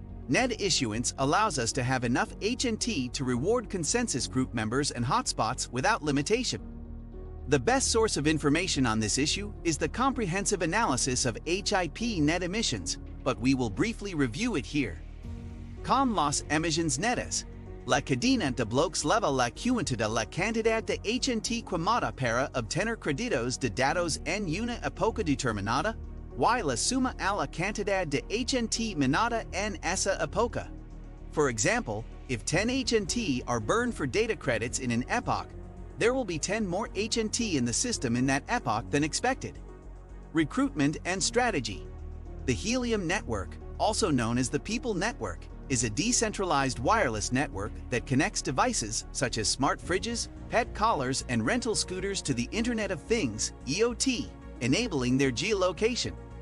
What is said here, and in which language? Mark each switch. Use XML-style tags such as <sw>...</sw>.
<en>Net issuance allows us to have enough HNT to reward consensus group members and hotspots without limitation. The best source of information on this issue is the comprehensive analysis of HIP net emissions, but we will briefly review it here.</en> <es>Con las emisiones netas. La cadena de bloques leva la cuenta la cantidad de HNT quemada para obtener créditos de datos en una época determinada, y la suma a la cantidad de HNT minada en esa época.</es> <en>For example, if 10 HNT are burned for data credits in an epoch, there will be 10 more HNT in the system in that epoch than expected. Recruitment and strategy. The Helium network, also known as the People Network, is a decentralized wireless network that connects devices such as smart fridges, pet collars, and rental scooters to the Internet of Things, IoT, enabling their geolocation.</en>